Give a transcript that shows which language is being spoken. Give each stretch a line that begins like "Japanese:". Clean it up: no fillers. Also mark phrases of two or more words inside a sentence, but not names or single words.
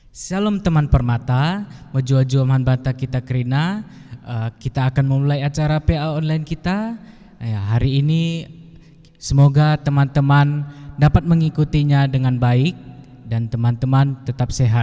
Indonesian: Shalom teman permata,
Batak Karo: mojo-ojo man bata kita kerina.
Indonesian: Kita akan memulai acara PA online kita. Hari ini semoga teman-teman dapat mengikutinya dengan baik dan teman-teman tetap sehat.